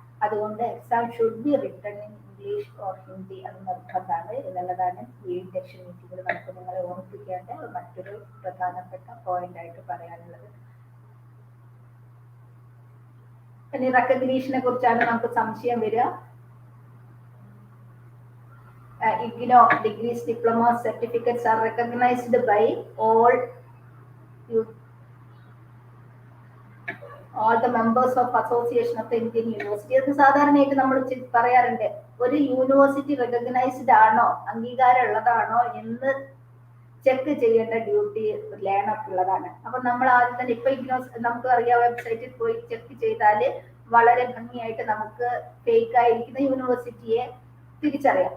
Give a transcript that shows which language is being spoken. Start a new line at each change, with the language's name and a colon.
Malayalam: അതുകൊണ്ട്
English: exam should be written in English or Hindi,
Malayalam: അത് നിർബന്ധമാണ് എന്നുള്ളതാണ് ഈ ഇൻഡക്ഷൻ മീറ്റിംഗിൽ നമുക്ക് നിങ്ങളെ ഓർമ്മിപ്പിക്കേണ്ട മറ്റൊരു പ്രധാനപ്പെട്ട പോയിന്റ് ആയിട്ട് പറയാനുള്ളത്. ഇനി റെക്കഗ്നീഷനെ കുറിച്ചാണ് നമുക്ക് സംശയം വരിക.
English: IGNOU degrees, diplomas, certificates are recognized by all the members of Association of the Indian University.
Malayalam: അത് സാധാരണയായിട്ട് നമ്മൾ പറയാറുണ്ട്, ഒരു യൂണിവേഴ്സിറ്റി റെക്കഗ്നൈസ്ഡ് ആണോ, അംഗീകാരം ഉള്ളതാണോ എന്ന് ചെക്ക് ചെയ്യേണ്ട ഡ്യൂട്ടി ലേണർക്കുള്ളതാണ്. അപ്പൊ നമ്മൾ ആദ്യം തന്നെ ഇപ്പൊ IGNOU നമുക്ക് അറിയാം, വെബ്സൈറ്റിൽ പോയി ചെക്ക് ചെയ്താൽ വളരെ ഭംഗിയായിട്ട് നമുക്ക് ഫേക്ക് ആയിരിക്കുന്ന യൂണിവേഴ്സിറ്റിയെ തിരിച്ചറിയാം.